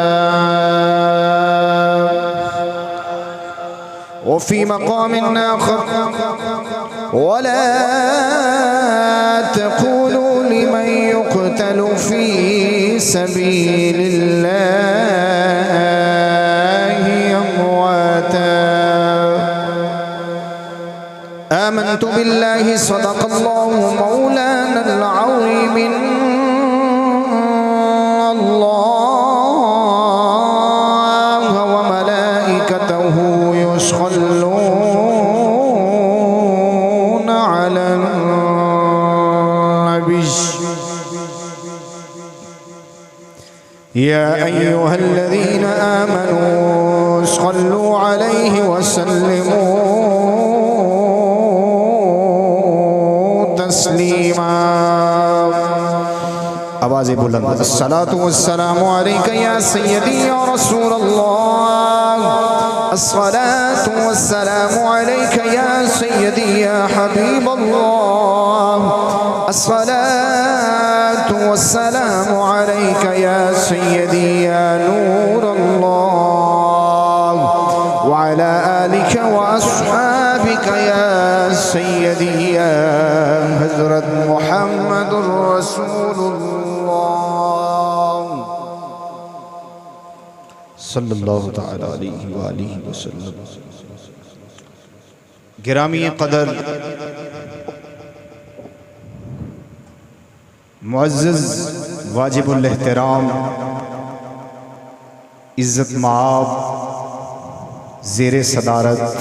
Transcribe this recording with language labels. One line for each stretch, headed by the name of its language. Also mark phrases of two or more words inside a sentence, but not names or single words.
Arabic: وفي مقام آخر ولا تقولوا لمن يقتل في سبيل الله أموات آمنت بالله صدق الله مولانا العظيم الله وملائكته يصلون على النبي يا أيها الذين آمنوا صلوا عليه وسلموا تسليما
Urdu: آوازیں بلند
Arabic: الصلاة والسلام عليك يا سيدي يا رسول الله الصلاة والسلام عليك يا سيدي يا حبيب الله الصلاة والسلام عليك يا سيدي يا نور الله وعلى آلك وأصحابك يا سيدي يا حضرت محمد رسول الله صلى الله تعالى عليه وآله وسلم.
Urdu: گرامی قدر معزز واجب الاحترام عزت مآب زیر صدارت